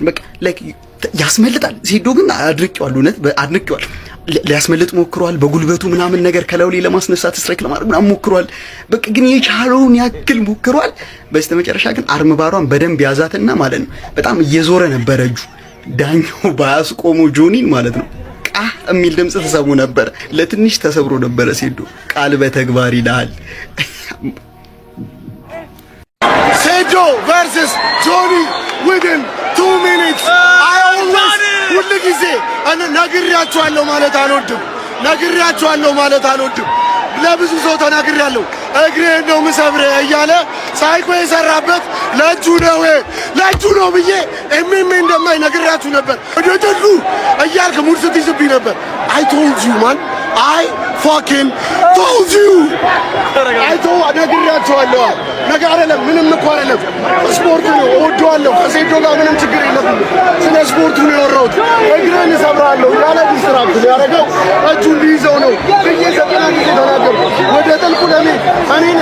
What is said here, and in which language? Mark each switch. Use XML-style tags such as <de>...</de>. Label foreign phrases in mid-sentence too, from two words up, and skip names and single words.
<am>በቃ ያስመልጣል። ሴዶ ግን አድርቄዋለሁ፣ እውነት አድርቄዋለሁ። ሊያስመልጥ ሞክሯል። በጉልበቱ ምናምን ነገር ከላዩ ላይ ለማስነሳት ስትራይክ ለማድረግ ምናምን ሞክሯል። በቃ ግን የቻለውን ያክል ሞክሯል። በስተመጨረሻ ግን አርምባሯን በደንብ ያዛትና ማለት ነው በጣም እየዞረ ነበረ እጁ። ዳኛው ባያስቆሙ ጆኒን ማለት ነው ቃ የሚል ድምጽ ተሰሙ ነበር። ለትንሽ ተሰብሮ ነበረ ሴዶ። ቃል በተግባር ይላል። ሴዶ versus ጆኒ</am> <en>within 2 minutes</en> <am>ሁሉ ጊዜ ነግሬያቸዋለሁ ማለት አልወድም። ለብዙ ሰው ተናግሬያለሁ። እግሬን ነው ምሰብርህ እያለ ሳይኮ የሰራበት ለእጁ ነው ብዬ ኤምኤምኤ እንደማይ ነግሬያችሁ ነበር። ወደ ድሉ እያልክ ሙድ ስትይዝብኝ ነበር።</am> <en>I told you man, I fucking told you።</en> <am>ነግሬያቸዋለሁ። ነገር አይደለም ምንም እኮ አይደለም። ስፖርት ነው፣ እወደዋለሁ። ከሴዶ ጋር ምንም ችግር የለብኝም። ስለ ስፖርቱ ነው ያወራሁት። እግሬን እሰብራለሁ ያለ ዲስትራክት ያደረገው እጁ እንዲይዘው ነው ብዬ ዘጠና ጊዜ ተናገርኩ። ወደ ጥልቁ ለምን እኔን</am>